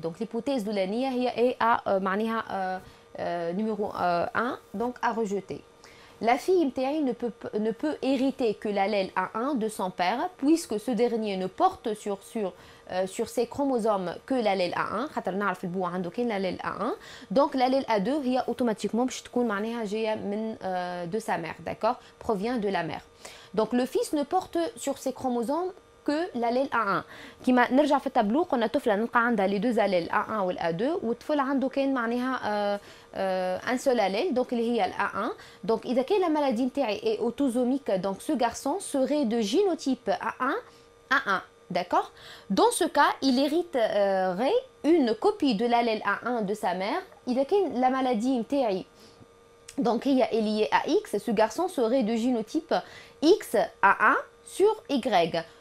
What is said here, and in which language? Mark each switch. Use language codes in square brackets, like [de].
[fr] Donc l'hypothèse [ar] الأولانية هي [fr] A à [ar] معناها [fr] numéro 1 donc à rejeter. La fille [ar] متاعي [fr] ne peut hériter que l'allèle A1 de son père puisque ce dernier ne porte sur ses chromosomes que l'allèle A1 [ar] خاطر نعرف البو عنده كاين [fr] l'allèle A1 donc l'allèle A2 هي automatiquement [ar] باش تكون معناها جايه من [fr] de sa mère, d'accord, provient de la mère. Donc le fils ne porte sur ses chromosomes que l'allèle A1. [ar] كيما نرجع في التابلو قلنا طفله نلقى عندها [fr] les deux allèles [ar] A1 وال A2 والطفل عنده كاين معناها [fr] un seul allèle donc [ar] اللي هي ال A1. [fr] Donc [ar] إذا كان [fr] la maladie [ar] نتاعي [fr] est autosomique donc ce garçon serait de génotype A1 A1. D'accord? Dans ce cas, il hériterait une copie de l'allèle A1 de sa mère. [ar] إذا كان [fr] la maladie [ar] نتاعي [fr] donc il est lié à X, ce garçon serait de génotype XAA sur Y.